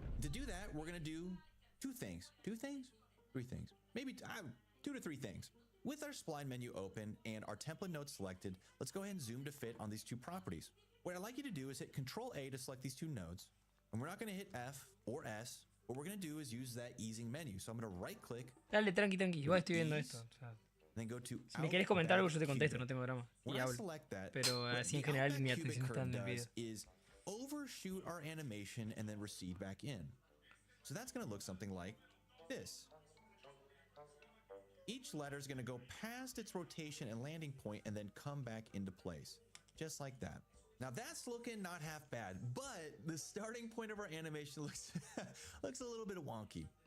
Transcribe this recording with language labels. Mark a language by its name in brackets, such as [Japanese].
[English] To do that, we're gonna do 2 things. 2 things? 3 things. Maybe 2 to 3 things. With our spline menu open and our template node selected, let's go ahead and zoom to fit on these 2 properties. What I'd like you to do is hit Control A to select these 2 nodes, and we're not gonna hit F or S. What we're gonna do is use that easing menu. So I'm gonna right click. [Spanish] Dale, tranqui, igual estoy viendo esto. O sea, [English] then go to [Spanish] si me querés comentar algo yo te contesto, no tengo drama. Y hablo. Pero así en general mi atención está en el video. [English] Is overshoot our animation and then recede back in. So that's gonna look something like this. Each letter is gonna go past its rotation and landing point and then come back into place. Just like that. Now that's looking not half bad, but the starting point of our animation looks looks a little bit wonky.